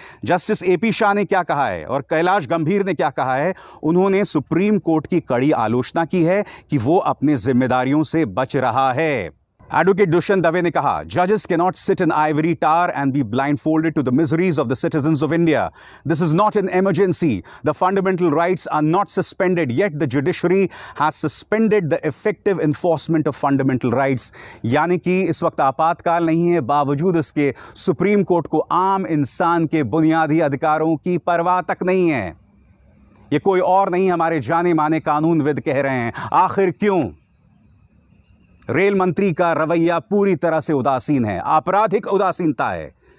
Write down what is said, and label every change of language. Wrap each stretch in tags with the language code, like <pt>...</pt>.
<hi>Justice AP Shah ने क्या कहा है और कैलाश गंभीर ने क्या कहा है, उन्होंने सुप्रीम कोर्ट की कड़ी आलोचना की है कि वो अपनी जिम्मेदारियों से बच रहा है। एडवोकेट दुष्यंत दवे ने कहा,</hi> <en>जजेस can not sit in Ivory tower and B blindfolded to the miseries of the citizens of India. This is not an emergency. The fundamental rights are not suspended, yet the judiciary has suspended the effective enforcement of fundamental rights.</en> <hi>यानी कि इस वक्त आपातकाल नहीं है, बावजूद इसके supreme court को आम इंसान के बुनियादी अधिकारों की परवाह तक नहीं है। ये कोई और नहीं, हमारे जाने माने कानूनविद कह रहे हैं। आखिर क्यों? रेल मंत्री का रवैया पूरी तरह से उदासीन है, आपराधिक उदासीनता है।</hi>